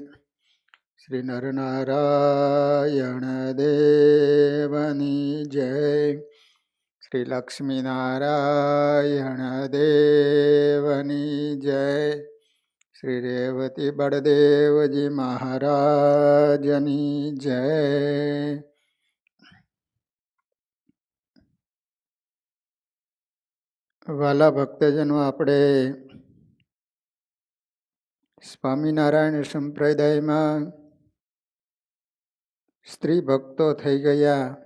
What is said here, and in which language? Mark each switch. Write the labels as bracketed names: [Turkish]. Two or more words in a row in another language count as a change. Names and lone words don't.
[Gujarati] શ્રી નરનારાયણ દેવની જય। શ્રી લક્ષ્મીનારાયણ દેવની જય। શ્રી રેવતી બડદેવજી મહારાજની જય। વાલા ભક્તજનો, આપણે સ્વામિનારાયણ સંપ્રદાયમાં સ્ત્રી ભક્તો થઈ ગયા.